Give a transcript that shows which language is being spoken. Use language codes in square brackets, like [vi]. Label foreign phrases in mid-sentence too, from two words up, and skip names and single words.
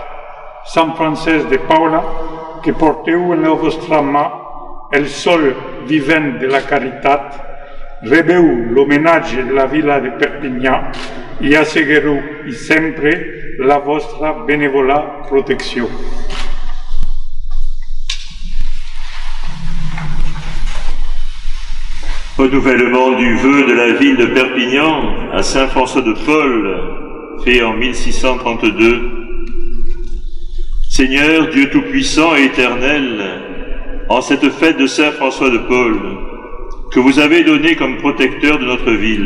[ca] Sant Francesc de Paula, que porteu en la vostra mà el sol vivent de la caritat, rebeu l'homenatge de la vila de Perpinyà i asseguereu i sempre la vostra benèvola protecció. [fr] Renouvellement du vœu de la ville de Perpignan à Saint François de Paul, fait en 1632. Seigneur, Dieu Tout-Puissant et Éternel, en cette fête de Saint François de Paul, que vous avez donné comme protecteur de notre ville,